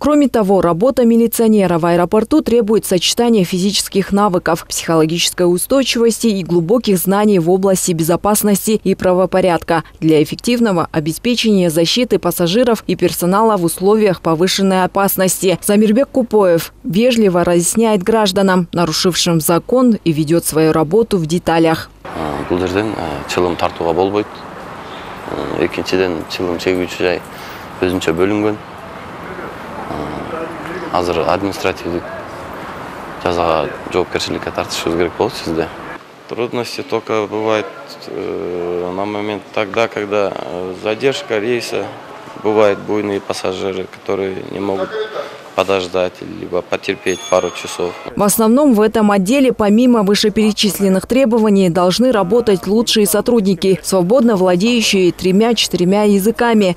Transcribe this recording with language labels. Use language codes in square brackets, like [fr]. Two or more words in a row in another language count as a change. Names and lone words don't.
[ru] Кроме того, работа милиционера в аэропорту требует сочетания физических навыков, психологической устойчивости и глубоких знаний в области безопасности и правопорядка для эффективного обеспечения защиты пассажиров и персонала в условиях повышенной опасности. Замирбек Купоев вежливо разъясняет гражданам, нарушившим закон, и ведет свою работу в деталях. [ky] Азыр административдик жазага жоопкерчиликке тартышыбыз керек болот сизде. [ru] Трудности только бывает на момент тогда, когда задержка рейса, бывают буйные пассажиры, которые не могут подождать либо потерпеть пару часов. В основном в этом отделе помимо вышеперечисленных требований должны работать лучшие сотрудники, свободно владеющие 3-4 языками.